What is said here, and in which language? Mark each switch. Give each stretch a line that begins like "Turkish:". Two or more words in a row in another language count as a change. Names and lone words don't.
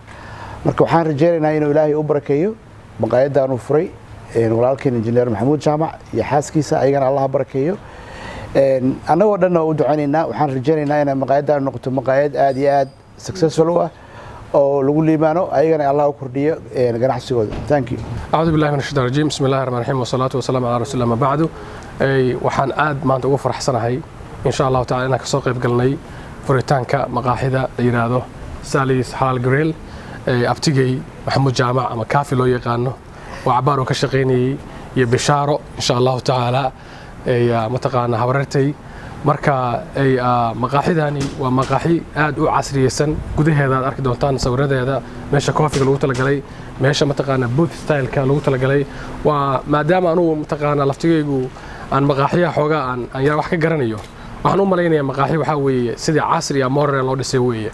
Somali: marka waxaan rajeynaynaa inuu Ilaahay u barakeeyo maqaayaddan uu furay walaalkeen injineer Maxamuud Jaamac iyo xaaskiisa ayagana Allah barakeeyo. anagoo dhan u ducaynaynaa waxaan rajeynaynaa in maqaayaddan noqoto maqaayad aad iyo aad successful ah oo lagu liibaano ayagana Allah u kordhiyo ganacsigooda.
English: thank you.
Arabic: أعوذ بالله من الشيطان الرجيم بسم الله الرحمن الرحيم والصلاة والسلام على رسول الله ما بعد.
Somali: waxaan aad maanta ugu faraxsanahay
Arabic: إن شاء الله تعالى
Somali: inaan ka soo qayb galnay furitaanka maqaaxida la yiraahdo Sali Xalaal Grill abtigay Maxamuud Jaamac ama kaafi loo yaqaano oo cabaar oo ka shaqeynayay iyo Bishaaro
Arabic: إن شاء الله تعالى
Somali: mataqaana habartay marka maqaaxidani waa maqaaxi aad u casriyeysan gudaheeda aad arki doontaan sawiradeeda meesha koofiga lagu talagalay meesha mataqaana
English: booth style-
Somali: ka lagu talagalay waa maadaama anu mataqaana laftigaygu aan maqaaxiyaha xoogaa aan yar wax ka garanayo waxaan u maleynayaa maqaaxi waxa weeye sidii casri ah modern loo dhisay weeye.